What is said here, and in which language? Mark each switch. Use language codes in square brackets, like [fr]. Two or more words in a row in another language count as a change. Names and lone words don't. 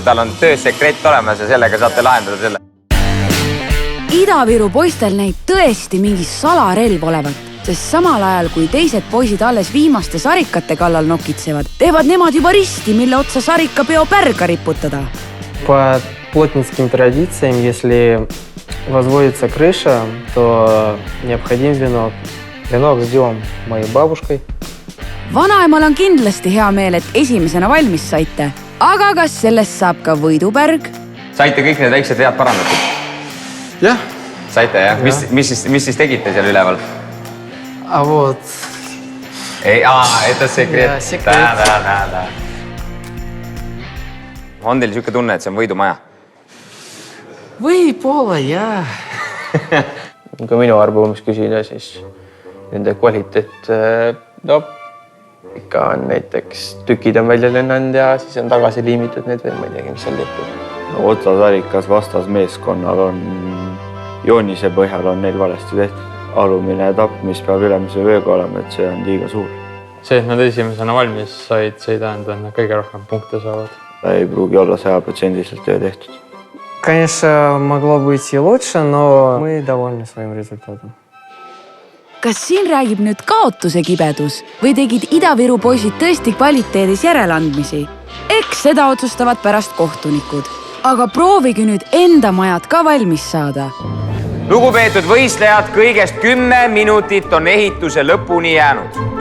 [et] Tal on töösekret olemas ja sellega saate lahendada selle. Ida-Viru poistel näib tõesti mingi salarelv olevat, sest samal ajal, kui teised poisid alles viimaste sarikate kallal nokitsevad, teevad nemad juba risti, mille otsa sarikapeo pärga riputada. [ru] По плотницким традициям, если возводится крыша, то необходим венок. Венок ждем моей бабушкой. [et] Vanaemal on kindlasti hea meel, et esimesena valmis saite. Aga kas sellest saab ka võidupärg? Saite kõik need väiksed vead parandatud? Jah. Saite, jah? Mis siis tegite seal üleval? [ru] А вот... Это sekret. [et] Jaa, sekret. On teil siuke tunne, et see on võidumaja? Võib-olla, jah. Kui minu arvamus küsida, siis nende kvaliteet, ikka on näiteks tükid on välja lennanud ja siis on tagasi liimitud need või ma ei teagi, mis seal tehtud. otsatarikas vastasmeeskonnal on joonise põhjal on neil valesti tehtud. Alumine tapp, mis peab ülemise vööga olema, et see on liiga suur. See, et nad esimesena valmis said, see ei tähenda, et nad kõige rohkem punkte saavad. Ta ei pruugi olla 100% töö tehtud. [ru] Конечно, могло быть и лучше, но мы довольны своим результатом. [et] Kas siin räägib nüüd kaotuse kibedus või tegid Ida-Viru poisid tõesti kvaliteedis järeleandmisi? Eks seda otsustavad pärast kohtunikud. Aga proovige nüüd enda majad ka valmis saada. Lugupeetud võistlejad, kõigest 10 minutit on ehituse lõpuni jäänud.